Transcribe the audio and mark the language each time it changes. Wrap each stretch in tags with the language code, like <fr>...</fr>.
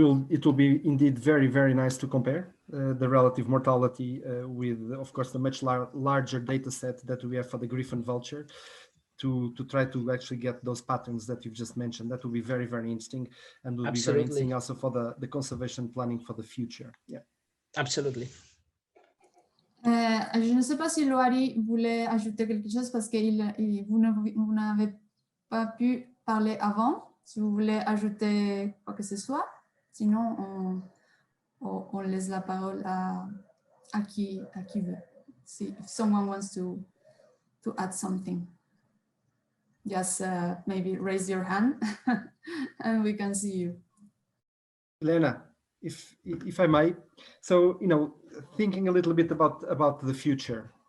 <en>It will be indeed very, very nice to compare the relative mortality with, of course, the much larger data set that we have for the griffon vulture to try to actually get those patterns that you've just mentioned. That will be very, very interesting, and will be very interesting also for the conservation planning for the future. Yeah. Absolutely.</en> <fr>Je ne sais pas si Loari voulait ajouter quelque chose parce que vous n'avez pas pu parler avant. Si vous voulez ajouter quoi que ce soit, sinon on laisse la parole à qui veut.</fr> <en>See if someone wants to add something, just maybe raise your hand and we can see you. Elena, if I might, so thinking a little bit about the future.</en>